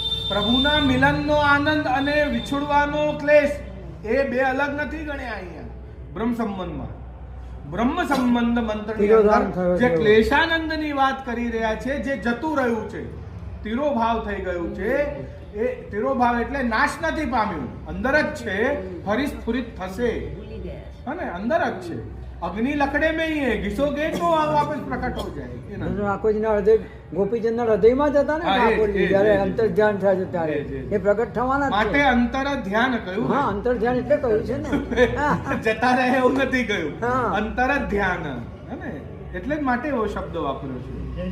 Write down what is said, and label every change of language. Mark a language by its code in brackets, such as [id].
[gu] પ્રભુના મિલનનો આનંદ અને વિછોડવાનો ક્લેશ એ બે અલગ નથી ગણ્યા અહીંયા બ્રહ્મ સંબંધમાં. બ્રહ્મ સંબંધ મંત્રની અંદર જે ક્લેશાનંદની વાત કરી રહ્યા છે, જે જતું રહ્યું છે, તિરોભાવ થઈ ગયું છે, એ તિરોભાવ એટલે નાશ નથી પામ્યું, અંદર જ છે, ફરી સ્ફુરિત થશે. ભૂલી ગયા. [hi] है ना, [gu] अंदर જ છે. [hi] અગ્નિ લકડે में ही है, घिसोगे तो वापस प्रकट हो जाएगी. [gu] ઠાકોરજીના હૃદય ગોપીચંદના હૃદયમાં જ હતા ને ઠાકોરજી, જ્યારે અંતર ધ્યાન થાય છે ત્યારે એ પ્રગટ થવાના જ માટે છે. અંતર ધ્યાન કહ્યું. હા, અંતર ધ્યાન એટલે કહ્યું છે ને. જતા રહે એવું નથી કહ્યું, હા. અંતર જ ધ્યાન. હે ને, એટલે જ માટે એવો શબ્દ વાપર્યો છે.